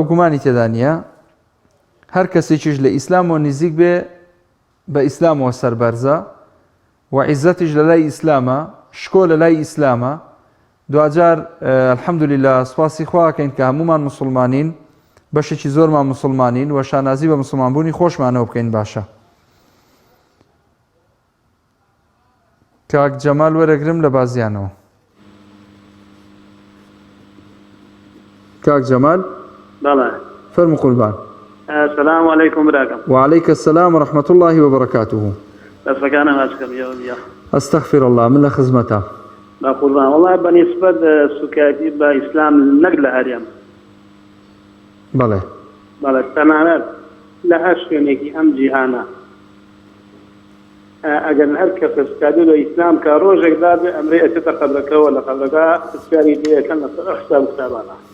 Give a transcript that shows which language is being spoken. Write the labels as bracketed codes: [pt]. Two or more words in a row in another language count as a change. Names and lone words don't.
[ckb] گومانی تێدا نییە هەر کەسێکیش لە ئیسلامەوە نزیک بێ بە ئیسلامەوە سەربەرزە و عیزەتیش لە لای ئیسلامە شکۆ لە لای ئیسلامە دوجار الحەمدولیلا سپاسی خواکەین کە هەمومان مسلمانین بەشێکی زۆرمان مسلمانین و شانازی بە مسلمانبوونی خۆشمانەوە بکەین باشە کاک جەمال وەرەگرم لە بازیانەوە کاک جەمال بەڵێ فەرموو قوربان [ar] السلام عليكم براكم وعليك السلام ورحمة الله وبركاته [ckb] دەستەکانە ماچکەم یا [ar] أستغفر الله [ckb] من لە خزمەتە با قوربان والله بەنسبەت سوکایەتی بە ئیسلام نەک لە هەریەم بەڵێ بەڵێ تەنانەت لە هەر شوێنێکی ئەم جیهانە ئەگەر هەر کەس سوکایەتی بە ئیسلام کە ڕۆژێکدا بێ ئەمرێ ئەچێتە قەبرەکەەوە لە قەبرەکە پرسیاری لێیەکەن لەسەر حساب و کتابانە